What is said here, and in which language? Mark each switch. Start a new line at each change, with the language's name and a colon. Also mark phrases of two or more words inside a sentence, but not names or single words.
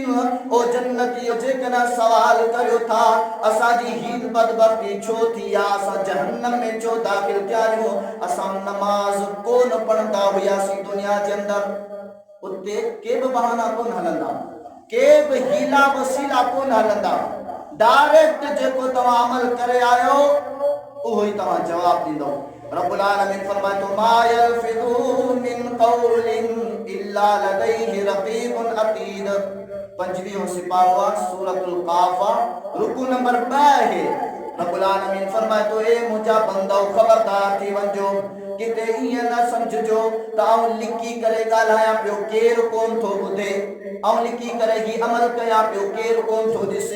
Sindhi: ओ जन्नतियो जेकॾहिं सवाल करियो था असांजी हीन बदबख्ती छो थी आहे, असां जहन्नम में छो दाख़िल थिया आहियूं, असां नमाज़ कोन पढ़ंदा हुआसीं दुनिया जे अंदरि। उते के बि बहाना कोन हलंदा, के बि हीला वसीला कोन हलंदा, डायरेक्ट जेको तव्हां अमल करे आयो उहो ई तव्हां जवाब ॾींदो।
Arabic: رب العالمين
Sindhi: फरमाए थो
Arabic: ما يلفظ من قول إلا لديه رقيب عتيد.
Sindhi: 25 सिपारो सूरतुल काफ रुकू नंबर 2
Arabic: رب العالمين
Sindhi: फरमाए थो ए मुंहिंजा बंदो ख़बरदार थी वञो, किथे ईअं न समझो त आउं लिखी करे ॻाल्हायां पियो केरु कोन थो ॿुधे, आउं लिखी करे ही अमल कयां पियो केरु कोन थो ॾिसे।